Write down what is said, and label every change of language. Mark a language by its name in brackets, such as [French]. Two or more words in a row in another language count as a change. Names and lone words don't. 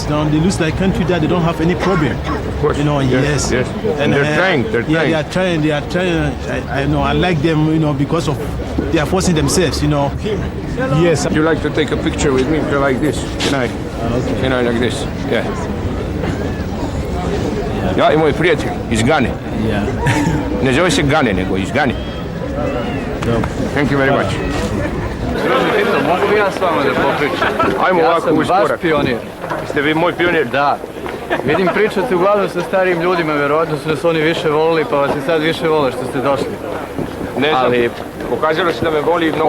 [English] You know, they lose like country that they don't have any problem. Of course. You know, yes. And they're trying. Yeah, they are trying. I know, I like them, you know, because of they are forcing themselves, you know. Yes. Would you like to take a picture with me like this? Can I? Okay. Can I like this? Yeah. [Croatian] Ja i moj prijatelj iz Gane. [English] Yeah. [Croatian] Ne zove se Gane, nego iz Gane. [English] Thank you very much. [Croatian] Mogu bi ja s vama da popričam? Ajmo ovako u Ja sam vaš iskorak. pionir. Ste vi moj pionir? Da. Vidim pričate uglavnom sa starijim ljudima, vjerojatno su nas oni više volili, pa vas i sad više vole što ste došli. Ne znam, Ali pokazalo se da me voli mnogo